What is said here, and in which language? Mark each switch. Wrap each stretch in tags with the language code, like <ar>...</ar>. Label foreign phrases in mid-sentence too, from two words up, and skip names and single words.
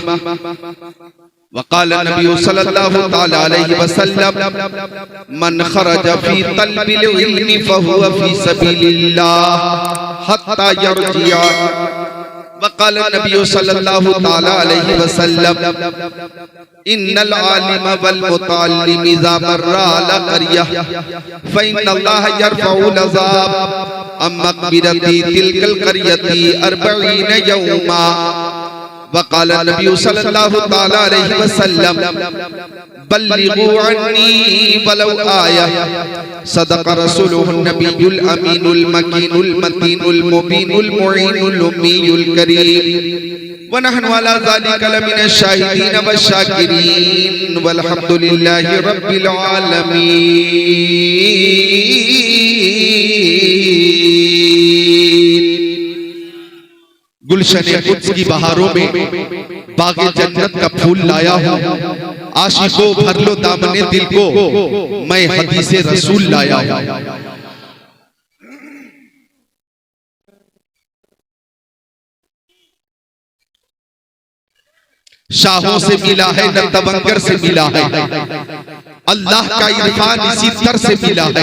<ar>وقال النبي صلى الله تعالى عليه وسلم من خرج في طلب العلم فهو في سبيل الله حتى يرجع. وقال النبي صلى الله تعالى عليه وسلم إن العالم والمتعلم إذا مرا على قرية فإن الله يرفع العذاب عن مقبرة تلك القرية 40 يوما. وقال النبي صلى الله تعالى عليه وسلم بلغوا عني ولو آية. صدق رسوله النبي الأمين المكين المتين المبين المعين الأمي الكريم ونحن على ذلك لمن الشاهدين والشاكرين والحمد لله رب العالمين.</ar> <ur>گلشن قدس کی بہاروں میں باغِ جنت کا پھول لایا ہوں. عاشقو بھر لو دامنِ دل کو، میں حدیثِ رسول لایا ہوں. شاہوں سے ملا ہے نہ تبنگر سے ملا ہے، اللہ کا عرفان اسی تر سے ملا ہے.</ur>